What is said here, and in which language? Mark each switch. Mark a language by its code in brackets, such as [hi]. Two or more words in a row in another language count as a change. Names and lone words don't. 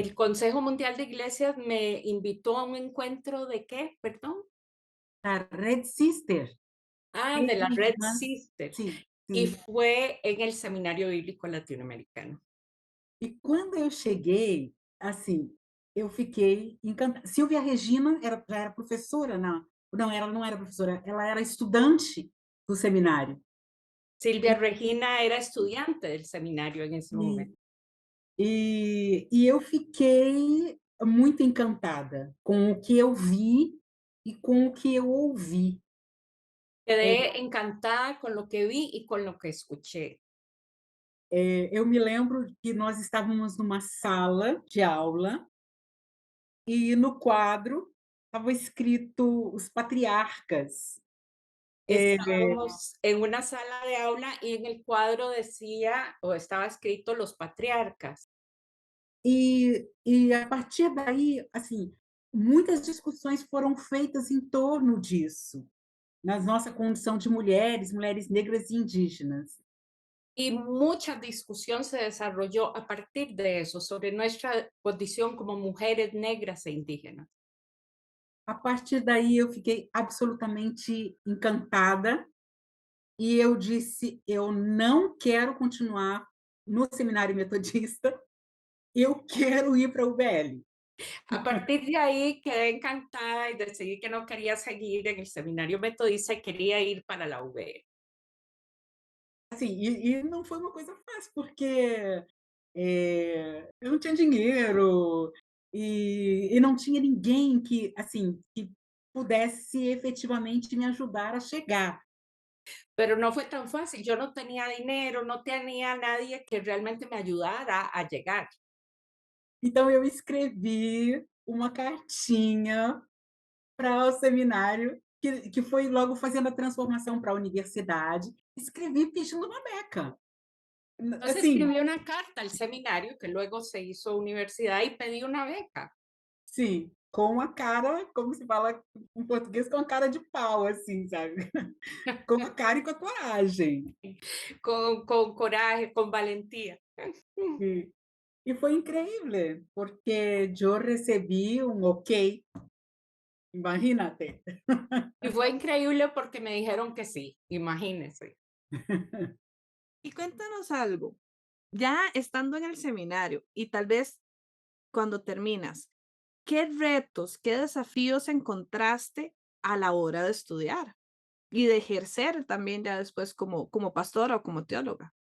[es] El Consejo Mundial de Iglesias me invitó a un encuentro de qué, perdón. a Red Sister. Ah, de [pt] Rede [es] la Red [pt] Irmã, Sister. sim, [es] Y [pt] sim. [es] fue en el Seminario Bíblico Latinoamericano. [pt] E quando eu cheguei, assim, eu fiquei encantada. Silvia Regina já era professora, não, ela não era professora, ela era estudante do seminário. [es] Silvia Regina era estudiante del seminario en ese [pt] E [es] momento. [pt] eu fiquei muito encantada com o que eu vi e com o que eu ouvi. [es] Quedé encantada con lo que vi y con lo que escuché. [pt] Eu me lembro que nós estávamos numa sala de aula e no quadro estava escrito os patriarcas. [es] Estábamos en una sala de aula y en el cuadro decía o estaba escrito los patriarcas. [pt] E a partir daí, assim, muitas discussões foram feitas em torno disso, na nossa condição de mulheres negras e indígenas. [es] Y mucha discusión se desarrolló a partir de eso, sobre nuestra condición como mujeres negras e indígenas. [pt] A partir daí eu fiquei absolutamente encantada e eu disse: "Eu não quero continuar no seminário metodista, eu quero ir para a UBL". [es] A partir de ahí quedé encantada y decidí que no quería seguir en el seminario metodista y quería ir para la UVE. [pt] Assim, e não foi uma coisa fácil, porque, eu não tinha dinheiro, e não tinha ninguém que, assim, que pudesse efetivamente me ajudar a chegar. [es] Pero no fue tan fácil. Yo no tenía dinero, no tenía nadie que realmente me ayudara a llegar. [pt] Então eu escrevi uma cartinha para o seminário, que foi logo fazendo a transformação para a universidade, escrevi pedindo uma beca. [es] Entonces [pt] Assim, [es] escribí una carta al seminario que luego se hizo universidad y pedí una beca [pt] sim, com a cara, como se fala em português, com a cara de pau, assim, sabe? Com a cara e com a coragem. [es] con coraje, con valentía. [pt] E e foi incrível, porque eu recebi um ok, imagínate. [es] Y fue increíble porque me dijeron que sí, imagínense. Y cuéntanos algo, ya estando en el seminario y tal vez cuando terminas, ¿qué retos, qué desafíos encontraste a la hora de estudiar y de ejercer también ya después como pastora o como teóloga?